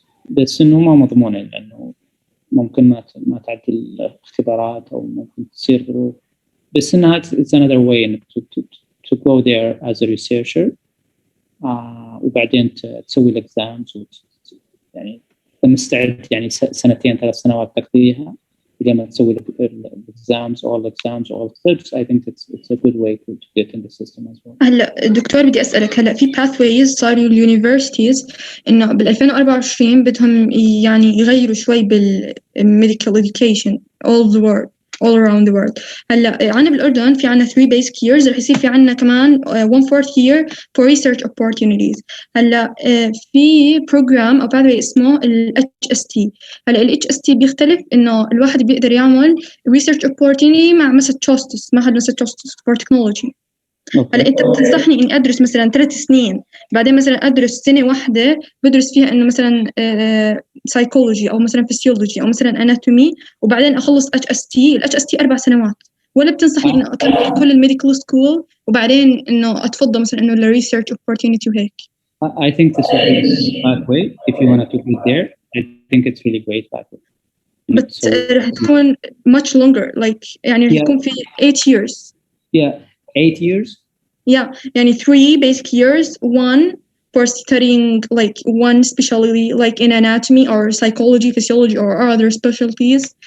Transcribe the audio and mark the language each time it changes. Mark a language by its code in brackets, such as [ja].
[ar] بس إنه ما مضمونة لأنه ممكن ما تعدي الاختبارات أو ممكن تصير ظروف بس إنها [en] it's another way [ar] إنك [en] to go there as a researcher [ar] وبعدين تسوي الإكزامز يعني مستعد يعني 2-3 سنوات تقضيها لما تسوي exams all clips. [en] I think it's a good way to get in the system as well. [ar] هلا دكتور بدي اسالك، هلا في pathways صاروا اليونيفرسيتيز انه بال 2024 بدهم يعني يغيروا شوي بالميديكال [en] education all around the world. [ar] هلا عنا بالاردن في عنا [en] 3 basic years، [ar] رح يصير في عنا كمان [en] 1/4 year for research opportunities. [ar] هلا في program او pathway اسمه ال HST. هلا ال HST بيختلف انه الواحد بيقدر يعمل research opportunity مع معهد ماساتشوستس for technology. هلا انت بتنصحني اني ادرس مثلا 3 سنين، بعدين مثلا ادرس سنه واحده بدرس فيها انه مثلا سايكولوجي او مثلا فيسيولوجي او مثلا اناتومي، وبعدين اخلص HST. ال HST 4 سنوات، ولا بتنصحني انه اكمل كل الميديكال سكول وبعدين انه اتفضل مثلا انه الريسيرش اوبورتونيتي وهيك؟ [en] I think this is a pathway if you want to be there. I think it's really great pathway. But [ar] رح تكون [en] much longer, like [ar] يعني رح يكون في [en] 8 years. Yeah, 8 years. Yeah, يعني 3 basic years, 1 for studying like one specialty like in anatomy or psychology, physiology or other specialties,